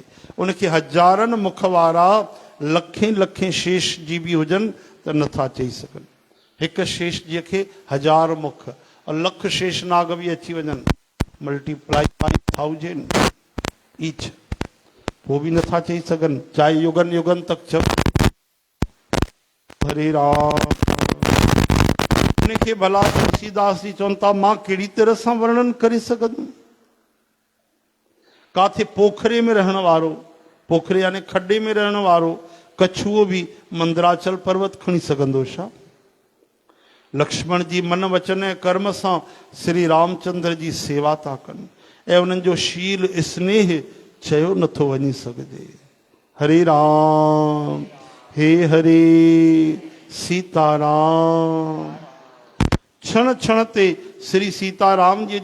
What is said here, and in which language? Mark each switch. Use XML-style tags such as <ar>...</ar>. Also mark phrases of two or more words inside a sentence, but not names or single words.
<sd>उनखे हजारनि मुख वारा लखें लखें शेष जी बि हुजनि त नथा चई सघनि। हिकु शेष जी खे हजार मुख और लख शेष नाग भी अची वञनि,</sd> <en>multiply by 1000 each,</en> <hi>वो भी</hi> <sd>नथा चई सघनि, चाहे युगन युगन तक चव। हरे राम। उनखे भला तुलसीदास जी चवनि था मां कहिड़ी तरह सां वर्णन करे सघंदुमि। काथे पोखरे में रहण वारो, पोखरे यानी खड्डे में रहण वारो कछुओ भी मंदराचल पर्वत खणी सघंदो छा? लक्ष्मण जी मन वचन ऐं कर्म सां श्री रामचंद्र जी सेवा था कनि ऐं उन्हनि जो शील स्नेह चयो नथो वञी सघिजे। हरे राम हे हरे सीताराम। क्षण क्षण ते श्री सीताराम जी</sd>